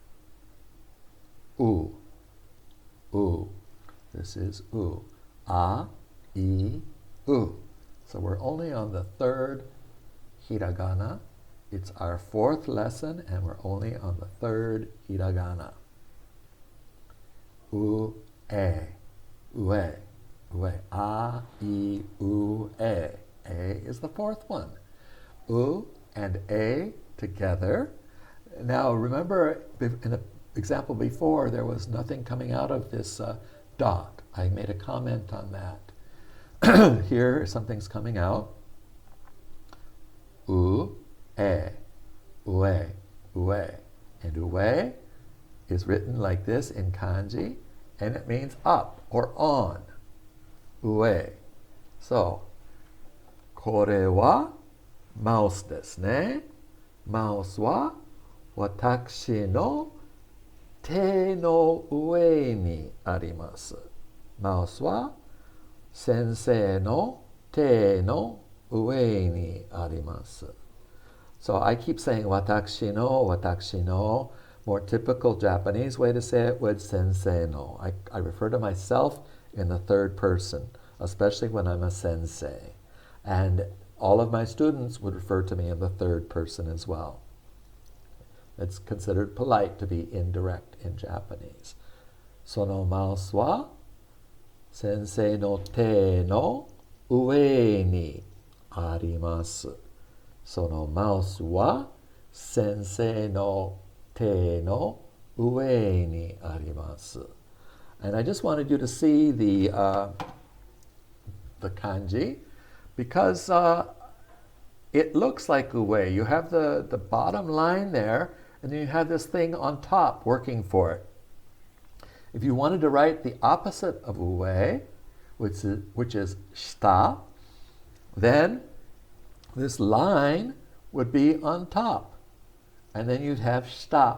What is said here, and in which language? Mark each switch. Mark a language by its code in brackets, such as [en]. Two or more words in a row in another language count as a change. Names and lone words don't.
[en] U. U. This is u. A, I, u. So we're only on the third hiragana. It's our fourth lesson, and we're only on the third hiragana. U, e, ue, ue. A, I, u, e. A is the fourth one. U and e together. Now remember, in the example before, there was nothing coming out of this dot. I made a comment on that. Here, something's coming out. U, e, ue, ue. And ue is written like this in kanji, and it means up or on. ue. So, [ja] これはマウスですね。マウスは私の手の上にあります。マウスは先生の手の上にあります。 [en] So I keep saying [ja] 私の, 私の. [en] More typical Japanese way to say it would [ja] 先生の. [en] I refer to myself in the third person, especially when I'm a sensei. And all of my students would refer to me in the third person as well. It's considered polite to be indirect in Japanese. [ja] そのマウスは先生の手の上にあります。そのマウスは先生の手の上にあります。 [en] And I just wanted you to see the kanji because it looks like ue. You have the bottom line there, and then you have this thing on top working for it. If you wanted to write the opposite of ue, which is shita, then this line would be on top, and then you'd have shita.